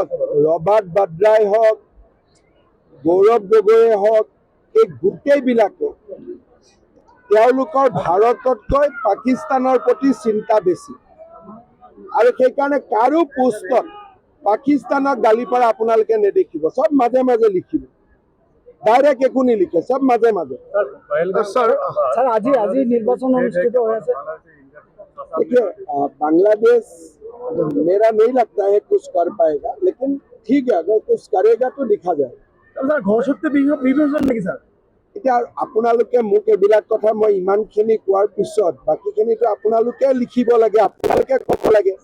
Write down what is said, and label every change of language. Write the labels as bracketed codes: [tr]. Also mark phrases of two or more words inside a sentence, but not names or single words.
[as] ৰবাৰ্ট বাড্ৰাই হওক, গৌৰৱ গগৈয়ে হওক, এই গোটেইবিলাকে তেওঁলোকৰ ভাৰততকৈ পাকিস্তানৰ প্ৰতি চিন্তা বেছি। আৰু সেইকাৰণে কাৰো পোষ্টত পাকিস্তানক গালি পাৰা আপোনালোকে নেদেখিব, চব মাজে মাজে লিখিব। ডাইৰেক্ট একো নিলিখে, চব মাজে মাজে। [bn] স্যার আজি নির্বাচন অনুষ্ঠিত হয়েছে। [hi] देखिए बांग्लादेश मेरा नहीं लगता है कुछ कर पाएगा, लेकिन ठीक है अगर कुछ करेगा तो दिखा जाए। [as] স্যার ঘৰসূত্ৰে বিভাজন নেকি স্যার? এতিয়া আপোনালোকে মোক এইবিলাক কথা মই ইমানখিনি কোৱাৰ পিছত বাকীখিনিতো আপোনালোকে লিখিব লাগে, আপোনালোকে ক'ব লাগে।